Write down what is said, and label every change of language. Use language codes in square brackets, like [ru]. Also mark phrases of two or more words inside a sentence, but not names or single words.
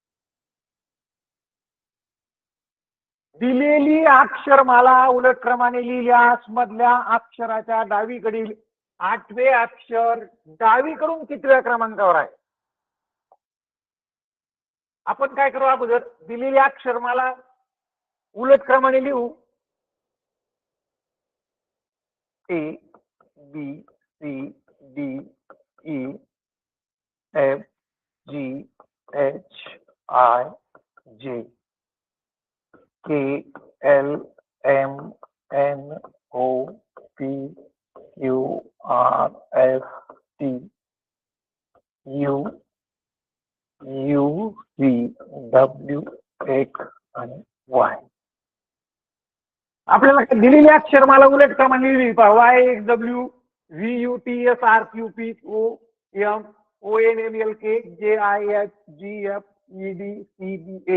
[mr] दिलेली अक्षरमाला उलट क्रमाने लिहिल्यास मधल्या अक्षराच्या डावीकडील 8वे अक्षर डावीकडून कितव्या क्रमांकावर आहे? आपण काय करू अगोदर दिलेली अक्षरमाला उलट क्रमाने लिहू. [en] A B C D E F G H I J K L M N O P Q R S T U U V W X आणि Y. [mr] आपल्याला दिलेली अक्षरमाला उलट क्रमाने लिहिली [en] Y X W V U T S R Q P O M O N M L K J I H G F E D C B A.